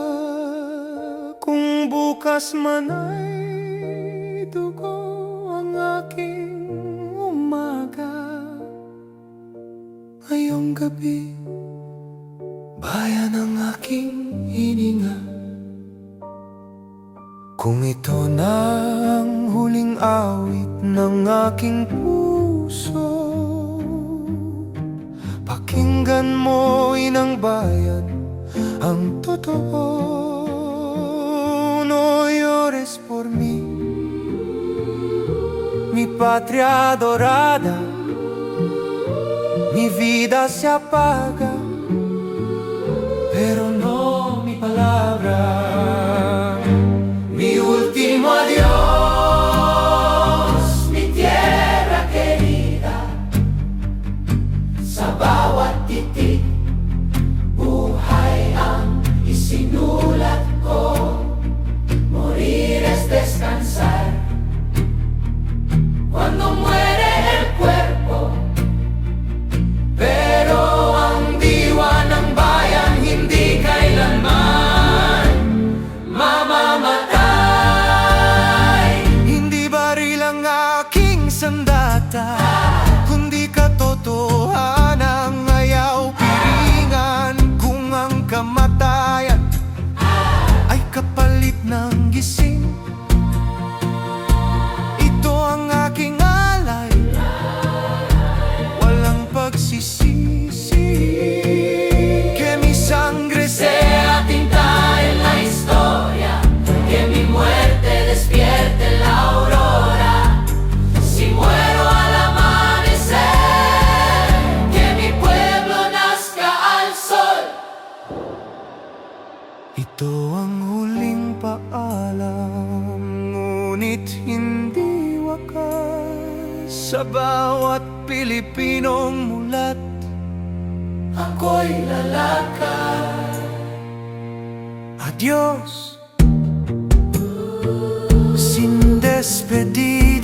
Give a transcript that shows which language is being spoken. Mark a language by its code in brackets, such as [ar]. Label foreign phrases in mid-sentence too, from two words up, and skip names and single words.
[tl] Kung bukas man ay dugo ang aking umaga, ngayong gabi, bayan ang aking hininga. Kung ito na ang huling awit ng aking puso, pakinggan mo, inang bayan, ang totoo. [es] No llores por mí, mi patria dorada, mi vida se apaga, pero no mi palabra. Mi último adiós, mi tierra querida. [tl] Sa bawat titik, buhay ang isinulat ko. [es] Morir es descansar. Cuando muere el cuerpo, [tl] pero ang diwa ng bayan hindi kailanman mamamatay. Sandata, kundi katotohanan, ayaw piringan. Kung ang kamatayan ay kapalit ng gising, ito ang aking alay, walang pagsisisi. [es] Que mi sangre sea tinta en la historia, que mi muerte despierte la aurora. Si muero al amanecer, que mi pueblo nazca al sol. [tl] Ito ang huling paalam, ngunit hindi wakas. Sa bawat Pilipinong mulat, ako'y lalakad. [es] Adios, sin despedir.